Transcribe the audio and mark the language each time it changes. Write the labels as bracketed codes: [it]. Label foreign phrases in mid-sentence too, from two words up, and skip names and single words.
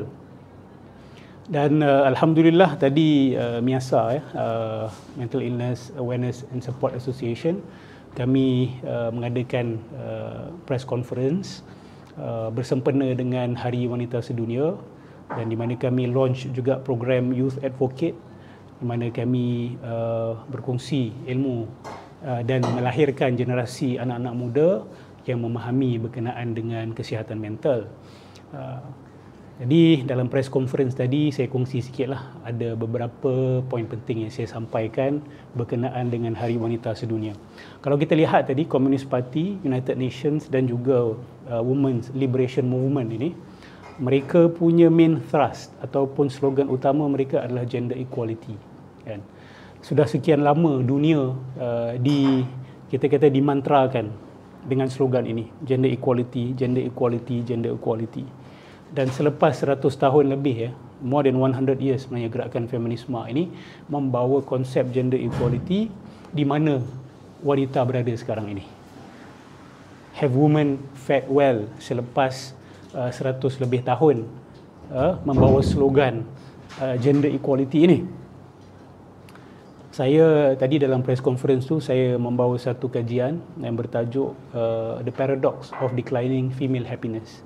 [ms] Dan alhamdulillah tadi MIASA, [en] Mental Illness Awareness and Support Association, [ms] kami mengadakan [en] press conference [ms] bersempena dengan Hari Wanita Sedunia, dan di mana kami launch juga program Youth Advocate, di mana kami berkongsi ilmu dan melahirkan generasi anak-anak muda yang memahami berkenaan dengan kesihatan mental. Jadi dalam [en] press conference [ms] tadi saya kongsi sikitlah, ada beberapa poin penting yang saya sampaikan berkenaan dengan Hari Wanita Sedunia. Kalau kita lihat tadi, Communist Party, United Nations dan juga Women's Liberation Movement ini, mereka punya [en] main thrust [ms] ataupun slogan utama mereka adalah [en] gender equality. [ms] Kan? Sudah sekian lama dunia kita kata dimantrakan dengan slogan ini, [en] gender equality, gender equality, gender equality. [ms] Dan selepas 100 tahun lebih, ya, [en] more than 100 years [ms] sebenarnya gerakan feminisme ini membawa konsep [en] gender equality [ms] di mana wanita berada sekarang ini. [en] Have women fared well [ms] selepas 100 lebih tahun membawa slogan [en] gender equality [ms] ini. Saya tadi dalam [en] press conference [ms] tu saya membawa satu kajian yang bertajuk The Paradox of Declining Female Happiness.